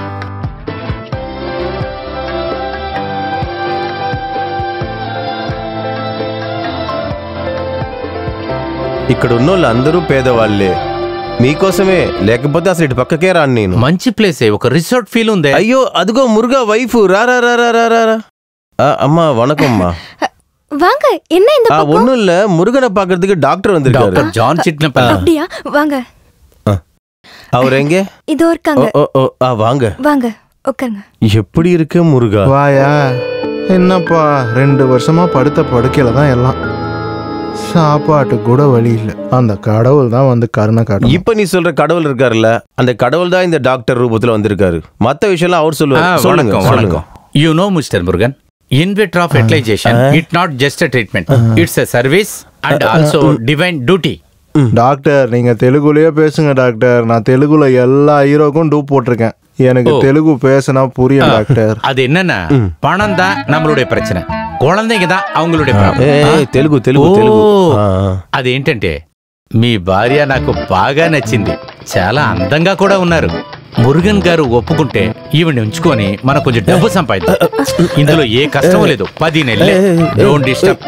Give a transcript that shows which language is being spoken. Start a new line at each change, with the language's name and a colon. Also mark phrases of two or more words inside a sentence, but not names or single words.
Telugu: ఇక్కడ ఉన్న వాళ్ళు అందరూ పేదవాళ్లే. మీకోసమే, లేకపోతే అసలు ఇటు పక్కకే రాను నేను. మంచి ప్లేసే, ఒక
English: resort feel
Telugu: ఉంది. అయ్యో అదిగో మురుగా వైఫ్. రారా రారా రారా రా.
Tamil: அம்மா வணக்கம்மா. வாங்க, என்ன இந்த பக்கம்? ஒண்ணும் இல்ல, முருகனை பாக்குறதுக்கு டாக்டர் வந்திருக்காரு. டாக்டர் ஜான் சிட்னப்பா. அப்படியா? வாங்க. அவர் எங்க? இதோ இருக்காங்க. வாங்க வாங்க, உட்காருங்க. எப்படி இருக்கு முருகா? வாயா. என்னப்பா 2 வருஷமா படுத்த படுக்கையில தான் எல்லாம். சாப்பாட்டு கூட வழி இல்ல. அந்த கடவுள் தான் வந்து கருணை காட்டும். இப்ப நீ சொல்ற கடவுள் இருக்காருல்ல, அந்த கடவுள் தான் இந்த டாக்டர் ரூபத்துல வந்திருக்காரு. மத்த விஷயம்லாம் அவர் சொல்லுவாரு. சொல்லுங்க சொல்லுங்க.
English: You know, Mr. Murugan, in vitro fertilization, it's not just a treatment. It's a service and also divine duty.
Tamil: டாக்டர், நீங்க தெலுங்குலயே பேசுங்க டாக்டர். நான் தெலுங்குல எல்லா ஹீரோக்கும் டூப் போட்டிருக்கேன். எனக்கு தெலுங்கு பேசினா புரியும் டாக்டர். அது என்னன்னா, பணம் தான் நம்மளுடைய பிரச்சனை, குழந்தைங்க தான் அவங்களுடைய ప్రాబ్లం.
Telugu: తెలుగు తెలుగు తెలుగు. అదేంటంటే, మీ భార్య నాకు బాగా నచ్చింది. చాలా అందంగా కూడా ఉన్నారు. మురుగన్ గారు ఒప్పుకుంటే ఈవిని ఉంచుకొని మనం కొంచెం డబ్బు సంపాదిద్దాం. ఇందులో ఏ కష్టం లేదు. 10 నెలలే.
English: Don't disturb.